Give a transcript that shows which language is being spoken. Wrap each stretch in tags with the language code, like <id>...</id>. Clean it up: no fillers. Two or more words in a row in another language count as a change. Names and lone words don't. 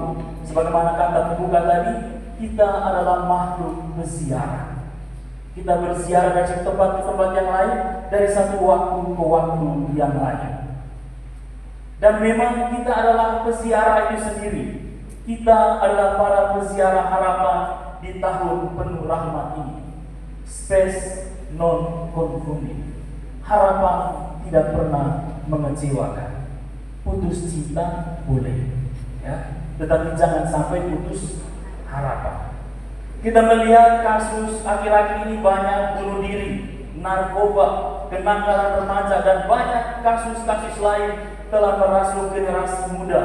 <id>Sebagaimana kata pembuka tadi, kita adalah makhluk berziarah. Kita berziarah dari satu tempat ke tempat yang lain, dari satu waktu ke waktu yang lain. Dan memang kita adalah peziarah itu sendiri. Kita adalah para peziarah harapan di tahun penuh rahmat ini.</id> <la>Spes non confundi.</la> <id>Harapan tidak pernah mengecewakan. Putus cinta boleh, ya, tetapi jangan sampai putus harapan. Kita melihat kasus akhir-akhir ini banyak bunuh diri, narkoba, kenakalan remaja, dan banyak kasus-kasus lain telah merasuk generasi muda.</id>